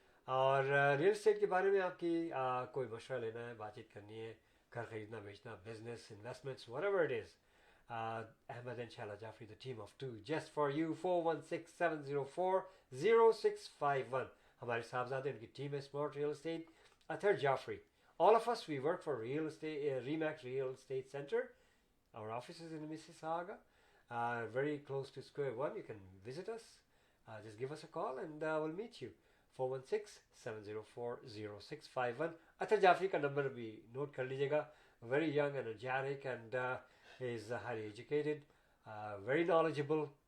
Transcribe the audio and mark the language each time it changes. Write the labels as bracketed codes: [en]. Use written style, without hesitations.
[hi] और real estate के बारे में आपकी कोई मशवरा लेना है, बातचीत करनी है, घर खरीदना बेचना, business, investments, [en] Whatever it is, Ahmed and Shala Jaffrey, the team of 2, just for you. [hi] 416-704-0651. हमारे साहबजादे उनकी टीम है smart real estate. [en] Athar Jaffrey. All of us, we work for Real Estate, Remax Real Estate Center. Our office is in Mississauga, very close to Square One. You can visit us. Just give us a call and we'll meet you. 416-704-0651. [hi] Athar Jaffrey का number भी note कर लीजिएगा. [en] Very young, energetic, and is highly educated, very knowledgeable.